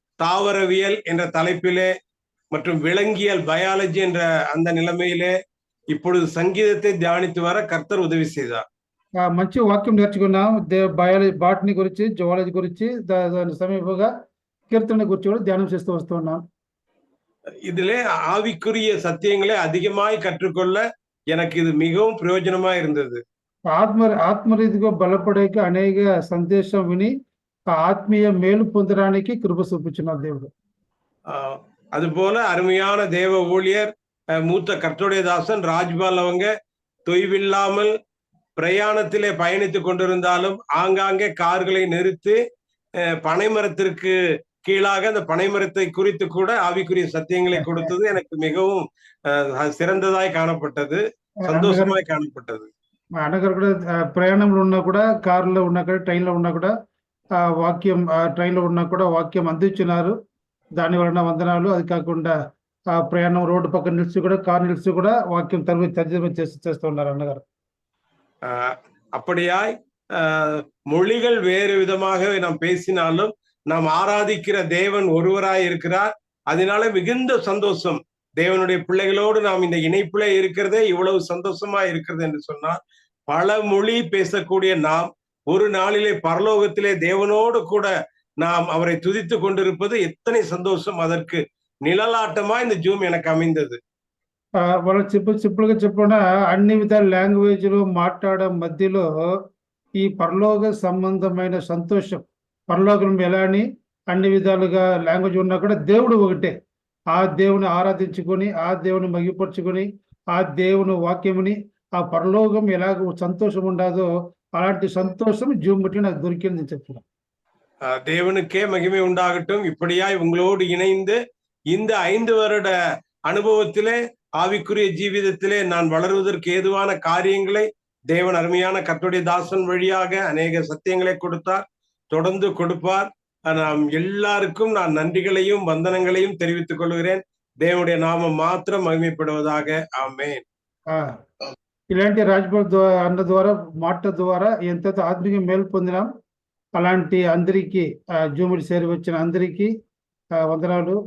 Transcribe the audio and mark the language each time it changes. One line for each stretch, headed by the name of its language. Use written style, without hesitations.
Tamil: தாவரவியல் என்ற தலைப்பிலே மற்றும் விலங்கியல் பயாலஜி என்ற அந்த நிலைமையிலே இப்பொழுது சங்கீதத்தை தியானித்து வர கர்த்தர் உதவி செய்தார்.
Telugu: మంచి వాక్యం నేర్చుకున్నాం. బాటనీ గురించి, జువాలజీ గురించి, దాని సమీపంగా కీర్తన గురించి కూడా ధ్యానం చేస్తూ వస్తున్నాం.
Tamil: இதிலே ஆவிக்குரிய சத்தியங்களை அதிகமாய் கற்றுக்கொள்ள எனக்கு இது மிகவும் பிரயோஜனமா இருந்தது.
Telugu: ఆత్మరీతిగా బలపడేకి అనేక సందేశం విని ఆత్మీయ మేలు పొందడానికి కృప చూపించిన దేవుడు.
Tamil: அதுபோல அருமையான தேவ ஊழியர் மூத்த கர்த்தருடைய தாசன் ராஜ்பால் அவங்க தொய்வில்லாமல் பிரயாணத்திலே பயணித்துக் கொண்டிருந்தாலும் ஆங்காங்கே கார்களை நிறுத்தி பனைமரத்திற்கு கீழாக அந்த பனைமரத்தை குறித்து கூட ஆவிக்குரிய சத்தியங்களை கொடுத்தது எனக்கு மிகவும் சிறந்ததாய் காணப்பட்டது, சந்தோஷமாய் காணப்பட்டது.
Telugu: అన్నగారు కూడా ప్రయాణంలో ఉన్నా కూడా, కారులో ఉన్నా కూడా, ట్రైన్లో ఉన్నా కూడా వాక్యం ట్రైన్లో ఉన్నా కూడా వాక్యం అందించినారు. దాని వలన వందనాలు. అది కాకుండా ప్రయాణం రోడ్డు పక్కన నిలిచి కూడా, కారు నిలిచి కూడా వాక్యం తర్జుమా చేస్తూ ఉన్నారు అన్నగారు.
Tamil: அப்படியாய் மொழிகள் வேறு விதமாக நாம் பேசினாலும் நாம் ஆராதிக்கிற தேவன் ஒருவராய் இருக்கிறார். அதனால மிகுந்த சந்தோஷம். தேவனுடைய பிள்ளைகளோடு நாம் இந்த இணைப்பிலே இருக்கிறதே இவ்வளவு சந்தோஷமா இருக்கிறது என்று சொன்னால், பல மொழி பேசக்கூடிய நாம் ஒரு நாளிலே பரலோகத்திலே தேவனோடு கூட நாம் அவரை துதித்து கொண்டிருப்பது எத்தனை சந்தோஷம். அதற்கு நிழலாட்டமா இந்த ஜூம் எனக்கு அமைந்தது.
Telugu: వాళ్ళు సింపుల్గా చెప్పకుండా అన్ని విధాల లాంగ్వేజ్లు మాట్లాడడం మధ్యలో ఈ పరలోక సంబంధమైన సంతోషం, పరలోకం ఎలా అని అన్ని విధాలుగా లాంగ్వేజ్ ఉన్నా కూడా దేవుడు ఒకటే. ఆ దేవుని ఆరాధించుకొని, ఆ దేవుని మగిపరుచుకొని, ఆ దేవుని వాక్యముని, ఆ పరలోకం ఎలాగ సంతోషం ఉండదో అలాంటి సంతోషం జూమ్ బట్టి నాకు దొరికిందని చెప్తున్నాను.
Tamil: தேவனுக்கே மகிமை உண்டாகட்டும். இப்படியாய் உங்களோடு இணைந்து இந்த 5 வருட அனுபவத்திலே ஆவிக்குரிய ஜீவிதத்திலே நான் வளருவதற்கு ஏதுவான காரியங்களை தேவன் அருமையான கர்த்தருடைய தாசன் வழியாக அநேக சத்தியங்களை கொடுத்தார், தொடர்ந்து கொடுப்பார். நாம் எல்லாருக்கும் நான் நன்றிகளையும் வந்தனங்களையும் தெரிவித்துக் கொள்கிறேன். தேவனுடைய நாமம் மாத்திரம் மகிமைப்படுவதாக. ஆமென்.
Telugu: ఇలాంటి రాజ్బాల్ అన్న ద్వారా, మాట ద్వారా ఎంత ఆత్మీయ మేలు పొందినాం. అలాంటి అందరికీ జూముడి చేరి వచ్చిన అందరికీ వందనాలు.